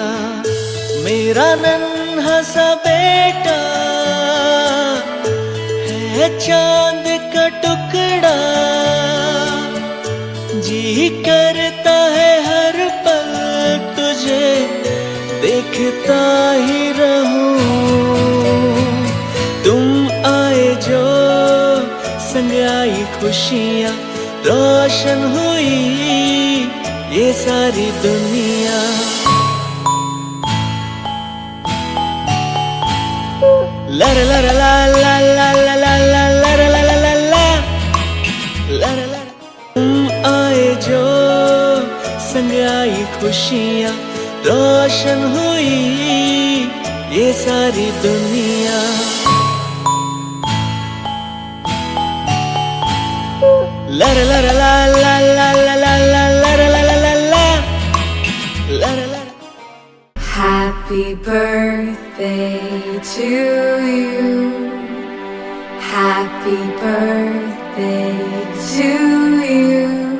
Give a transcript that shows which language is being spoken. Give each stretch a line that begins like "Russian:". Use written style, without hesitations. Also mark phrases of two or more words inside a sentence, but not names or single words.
Hindi: मेरा नन्हा सा बेटा है चांद का टुकड़ा, जी करता है हर पल तुझे देखता ही रहूं। तुम आए जो संग आई खुशियाँ रोशन हुई ये सारी दुनिया। ला ला ला ला ला ला ला ला ला ला ला ला ला ला ला। तुम आए जो संग आई खुशियाँ रोशन हुई ये सारी दुनिया। ला ला ला ला ला ला ला ला ला ला ला ला ला ला ला ला।
English: Happy birthday to you. Happy birthday to you.